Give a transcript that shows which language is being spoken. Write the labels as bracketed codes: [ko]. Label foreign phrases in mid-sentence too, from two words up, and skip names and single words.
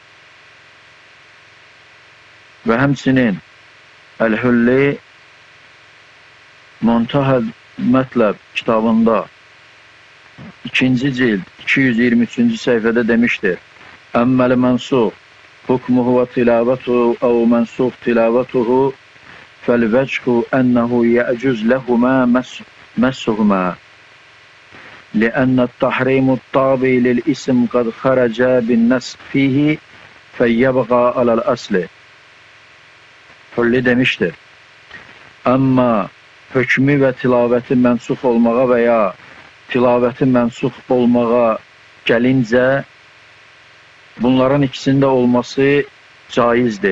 [az] Və həmçinin Əl-Hulli Muntahəl Mətləb kitabında 2-ci cild 223-cü səhifədə demişdir: [ar] أما المنسوخ حكمه وتلاوته أو المنسوخ تلاوته فالوجه أنه يجوز لهما مسهما لأن التحريم تابع للاسم وقد خرج بالنسخ عنه فيبقى على الأصل. [az] Hulli demişdir: Amma hökmü və tilavəti mənsux olmağa və ya tilavəti mənsux olmağa gəlincə bunların ikisində olması caizdir.